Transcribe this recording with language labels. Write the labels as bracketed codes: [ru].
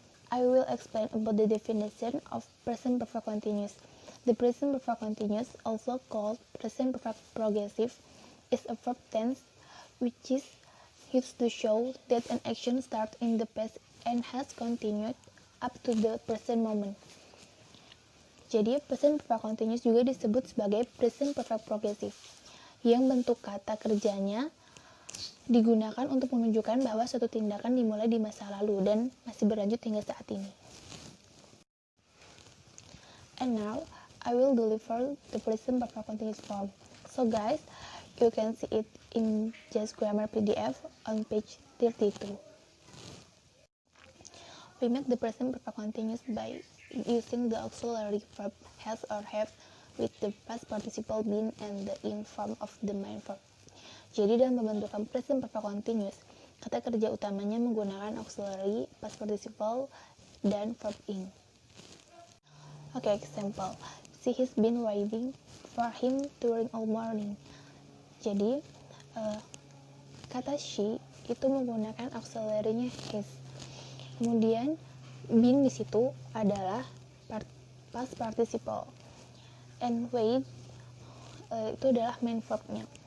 [en] I will explain about the definition of present perfect continuous. The present perfect continuous, also called present perfect progressive, is a verb tense which is used to show that an action starts in the past and has continued up to the present moment. [id] Jadi, present perfect continuous juga disebut sebagai present perfect progressive, yang bentuk kata kerjanya digunakan untuk menunjukkan bahwa suatu tindakan dimulai di masa lalu dan masih berlanjut hingga saat ini. [en] And now, I will deliver the present perfect continuous form. So guys, you can see it in Just Grammar PDF on page 32. We make the present perfect continuous by using the auxiliary verb has or have with the past participle been and the in form of the main verb. [id] Jadi dalam pembentukan present perfect continuous, kata kerja utamanya menggunakan auxiliary, past participle, dan verb in. [en] Oke, example. She has been waiting for him during all morning. [id] Jadi, kata she itu menggunakan auxiliary-nya has. Kemudian, been di situ adalah past participle. [en] And wait [id] itu adalah main verb-nya.